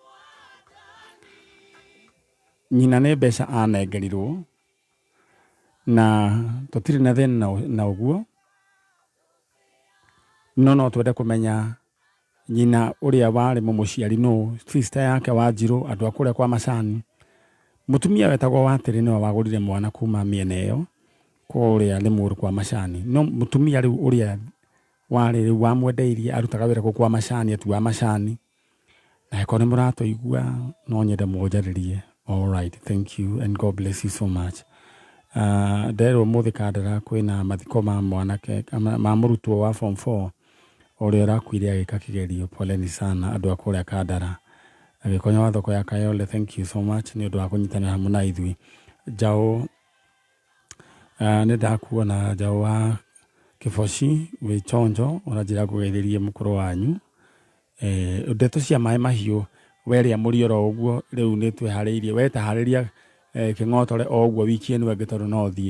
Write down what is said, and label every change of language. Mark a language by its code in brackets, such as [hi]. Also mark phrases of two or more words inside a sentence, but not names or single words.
[ki] Nyina nĩ mbeca anengerirwo na tũtirĩ na thĩna na ũguo, no twende kũmenya nyina ũrĩa warĩ mũciari no sister yake Wanjirũ, andũ akũrĩa kwa Macani. Mũtumia wetagwo Watĩrĩ nĩwe wagũrire mwana kuma mĩena ĩyo kũrĩa Limuru kwa Macani. No mũtumia rĩu ũrĩa warĩ rĩu wamwendeirie arutaga wĩra kwa Macani, atu wa Macani. Na ĩkorwo nĩ mũratũigua no nyende mũnjarĩrie. [en] All right, thank you and God bless you so much. [ki] Ndero mũthĩ Kandara kwĩna mathiko ma mwanake ma mũrutwo wa form 4 ũrĩa ũrakuire agĩka kĩgerio. [sw] Poleni sana [ki] andũ akũrĩa Kandara. Agĩkonya wa thoko ya Kayole, [en] thank you so much [ki] nĩ ũndũ wa kũnyitanĩra hamwe na ithuĩ. Njaũ nĩ ndakuona njaũ wa Kĩboci wĩ chonjo ũranjĩra kũgeithĩrie mũkũrũ wanyu. Ndeto cia maĩ mahiũ weria mũrioro ũguo rĩu nĩ twĩharĩirie wetaharĩria kĩng'otore o ũguo wiki ĩno ĩngĩ tondũ no thiĩ.